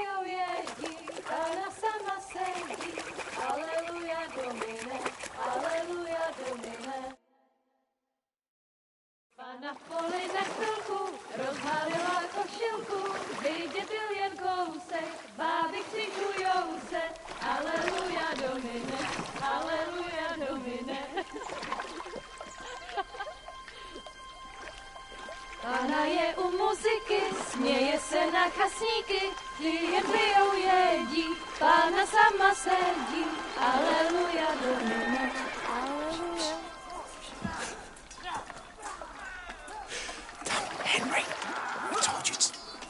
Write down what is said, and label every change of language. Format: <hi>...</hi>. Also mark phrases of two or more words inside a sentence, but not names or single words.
<cs>Na poli na chvilku rozhálila košilku, vidět byl jen kousek, báby křižujou se,</cs> <la>aleluja domine, aleluja domine.</la> <cs>Pána je u muziky, směje se na chasníky, jen pijou jedí, Pána sama sedí,</cs> <la>aleluja domine, aleluja.</la> <en>Henry, I told you to...</en>